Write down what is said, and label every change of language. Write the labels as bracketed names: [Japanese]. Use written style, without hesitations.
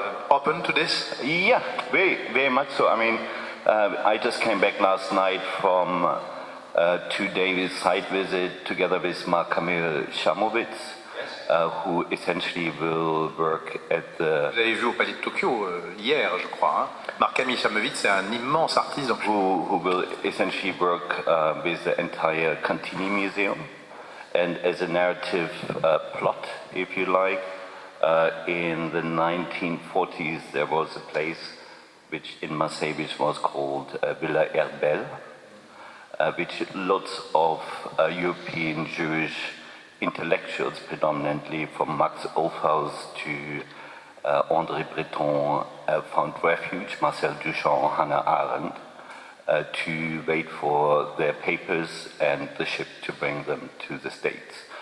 [English] Open to this? Yeah, very much so. I just came back last night from a 2-day site visit together with Marc-Camille Chamowitz, who essentially will work at the... [French] Vous avez vu au Palais de Tokyo hier, je crois. Marc-Camille Chamowitz, c'est un immense artiste. Donc [English] who will essentially work with the entire Cantini Museum, and as a narrative plot, if you like. In the 1940s, there was a place which in Marseille which was called Villa Herbel, which lots of European Jewish intellectuals, predominantly from Max Ophuls to André Breton, found refuge, Marcel Duchamp, Hannah Arendt, to wait for their papers and the ship to bring them to the States.